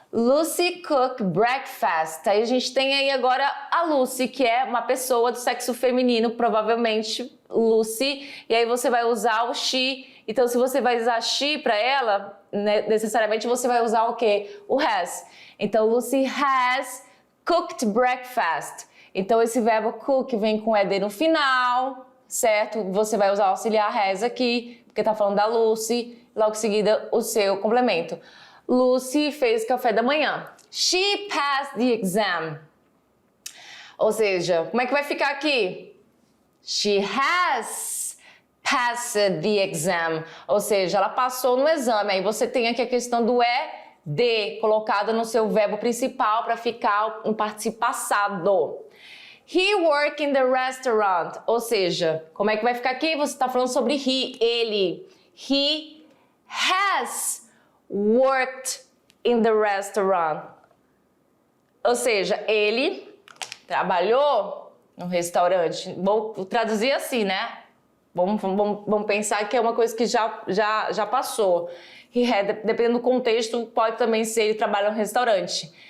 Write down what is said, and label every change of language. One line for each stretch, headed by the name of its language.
English: Lucy cook breakfast.
Portuguese: Aí a gente tem aí agora a Lucy, que é uma pessoa do sexo feminino, provavelmente Lucy. E aí você vai usar o she. Então, se você vai usar she para ela, né, necessariamente você vai usar o quê? O has. Então,
English: Lucy has cooked breakfast.
Portuguese: Então, esse verbo cook vem com ed no final, certo? Você vai usar o auxiliar has aqui, porque tá falando da Lucy. Logo em seguida, o seu complemento. Lucy fez café da manhã.
English: She passed the exam.
Portuguese: Ou seja, como é que vai ficar aqui?
English: She has passed the exam.
Portuguese: Ou seja, ela passou no exame. Aí você tem aqui a questão do ED colocada no seu verbo principal para ficar um particípio passado.
English: He worked in the restaurant.
Portuguese: Ou seja, como é que vai ficar aqui? Você está falando sobre ele.
English: He has worked in the restaurant.
Portuguese: Ou seja, ele trabalhou no restaurante. Vou traduzir assim, né? Vamos pensar que é uma coisa que já passou.
English: He had,
Portuguese: dependendo do contexto, pode também ser ele trabalha no restaurante.